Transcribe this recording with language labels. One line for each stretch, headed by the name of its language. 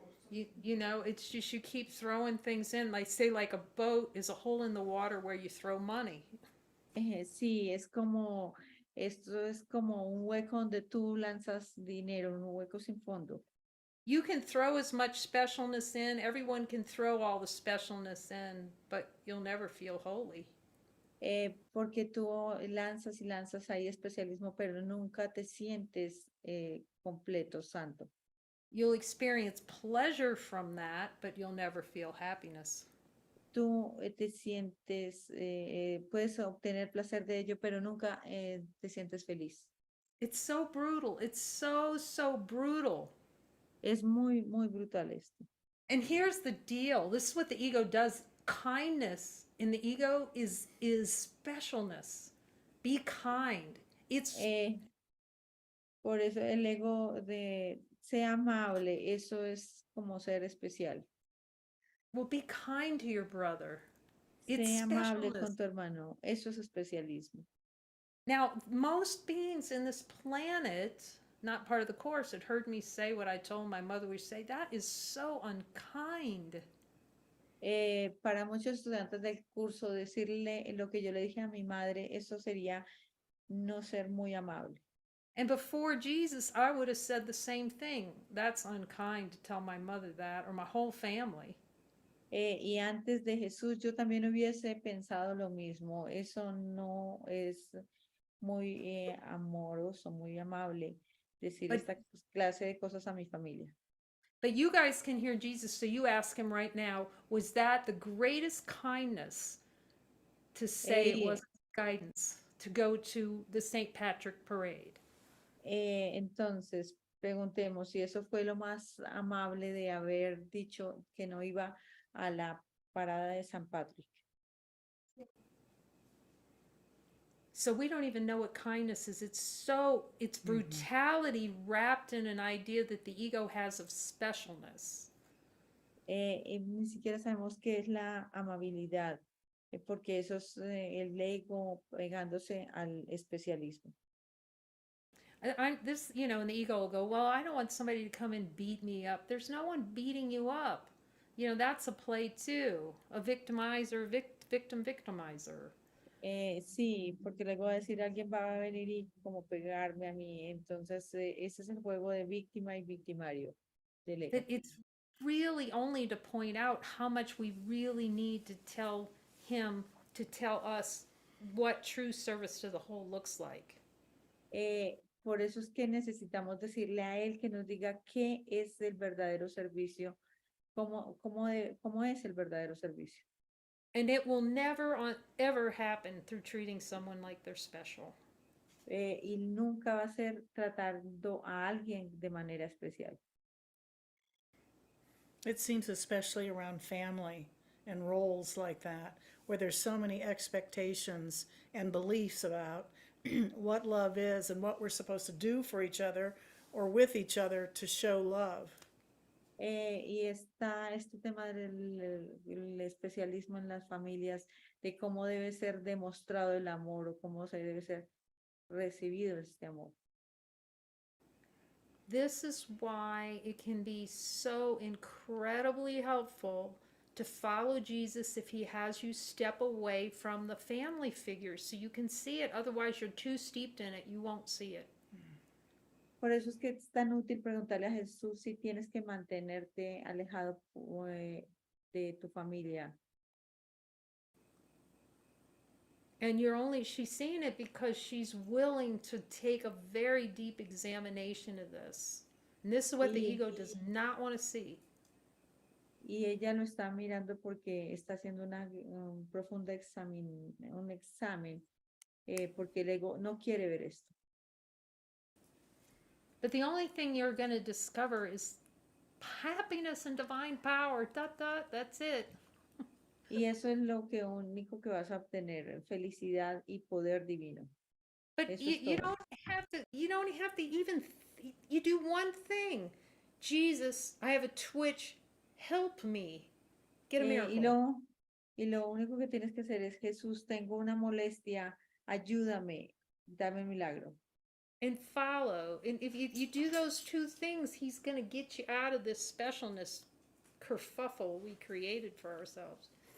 English: It's just you keep throwing things in. They say like a boat is a hole in the water where you throw money.
Spanish: Sí, esto es como un hueco donde tú lanzas dinero, un hueco sin fondo.
English: You can throw as much specialness in. Everyone can throw all the specialness in, but you'll never feel holy.
Spanish: Porque tú lanzas y lanzas ahí especialismo, pero nunca te sientes completo, santo.
English: You'll experience pleasure from that, but you'll never feel happiness.
Spanish: Tú te sientes, puedes obtener placer de ello, pero nunca te sientes feliz.
English: It's so brutal. It's so, so brutal.
Spanish: Es muy, muy brutal esto.
English: And here's the deal. This is what the ego does. Kindness in the ego is specialness. Be kind. It's
Spanish: Por eso el ego de sea amable, eso es como ser especial.
English: Well, be kind to your brother. It's
Spanish: Sé amable con
English: specialness.
Spanish: tu hermano, eso es especialismo.
English: Now, most beings in this planet, not part of the course, had heard me say what I told my mother we say, that is so unkind.
Spanish: Para muchos estudiantes del curso, decirle lo que yo le dije a mi madre, eso sería no ser muy amable.
English: And before Jesus, I would have said the same thing. That's unkind to tell my mother that, or my whole family.
Spanish: Y antes de Jesús, yo también hubiese pensado lo mismo. Eso no es muy amoroso, muy amable decir
English: But-
Spanish: esta clase de cosas a mi familia.
English: But you guys can hear Jesus, so you ask him right now, was that the greatest kindness to say it Eh, wasn't guidance, to go to the St. Patrick parade?
Spanish: Entonces, preguntemos si eso fue lo más amable de haber dicho que no iba a la parada de San Patrick.
English: So we don't even know what kindness is. It's brutality wrapped in an idea that the ego has of specialness.
Spanish: Ni siquiera sabemos qué es la amabilidad, porque eso es el ego pegándose al especialismo.
English: This, and the ego will go, well, I don't want somebody to come and beat me up. There's no one beating you up. That's a play too. A victimizer, victimizer.
Spanish: Sí, porque luego va a decir alguien va a venir y como pegarme a mí. Entonces, ese es el juego de víctima y victimario del ego.
English: But it's really only to point out how much we really need to tell him to tell us what true service to the whole looks like.
Spanish: Por eso es que necesitamos decirle a él que nos diga qué es el verdadero servicio, cómo es el verdadero servicio.
English: And it will never ever happen through treating someone like they're special.
Spanish: Y nunca va a ser tratando a alguien de manera especial.
English: It seems especially around family and roles like that, where there's so many expectations and beliefs about what love is and what we're supposed to do for each other or with each other to show love.
Spanish: Y está este tema del especialismo en las familias, de cómo debe ser demostrado el amor o cómo se debe ser recibido este amor.
English: This is why it can be so incredibly helpful to follow Jesus if he has you step away from the family figures so you can see it. Otherwise, you're too steeped in it, you won't see it.
Spanish: Por eso es que es tan útil preguntarle a Jesús si tienes que mantenerte alejado de tu familia.
English: And she's seeing it because she's willing to take a very deep examination of this. And this is what the ego does not want to see.
Spanish: Y ella lo está mirando porque está haciendo un profundo un examen, porque el ego no quiere ver esto.
English: But the only thing you're going to discover is happiness and divine power. That's it.
Spanish: Y eso es lo único que vas a obtener, felicidad y poder divino.
English: But
Spanish: Eso
English: you,
Spanish: es
English: you
Spanish: todo.
English: don't have to even, you do one thing. Jesus, I have a twitch, help me. Get a miracle.
Spanish: Y lo único que tienes que hacer es, Jesús, tengo una molestia, ayúdame, dame un milagro.
English: And follow. And if you do those two things, he's going to get you out of this specialness kerfuffle we created for ourselves.